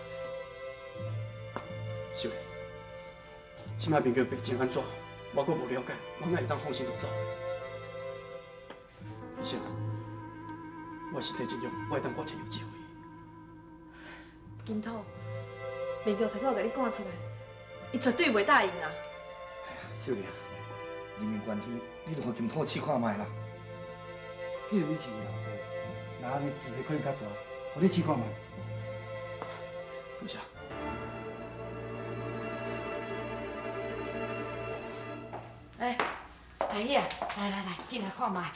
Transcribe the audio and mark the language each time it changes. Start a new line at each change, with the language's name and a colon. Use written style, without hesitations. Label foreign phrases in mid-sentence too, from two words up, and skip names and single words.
Min Nan Chinese: 是的，即摆明玉病情安怎，我阁无了解，我哪会当放心就走？医生啊，我身体这样，我会当挂钱有机会。金土，明玉头拄甲你赶出来，伊绝对袂答应啦。少年，人命关天，你著互金土试看卖啦。既然你是伊老爸，那安尼机会可能较大，互你试看卖。多谢。哎，阿姨啊，来，进来看卖。